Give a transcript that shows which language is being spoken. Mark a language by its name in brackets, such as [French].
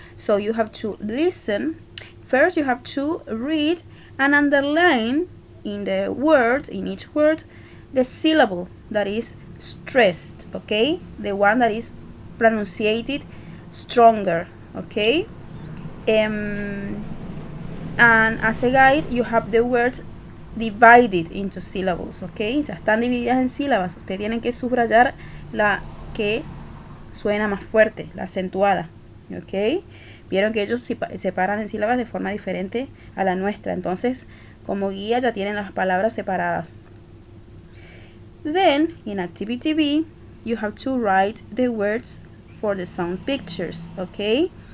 [English] So you have to listen. First you have to read and underline in the word, in each word, the syllable that is stressed, okay? The one that is pronunciated stronger, okay? And as a guide you have the words divided into syllables, ok? [Spanish] Ya están divididas en sílabas. Ustedes tienen que subrayar la que suena más fuerte, la acentuada, ok? Vieron que ellos separan en sílabas de forma diferente a la nuestra. Entonces, como guía ya tienen las palabras separadas. [English] Then, in activity B, you have to write the words for the sound pictures, ok?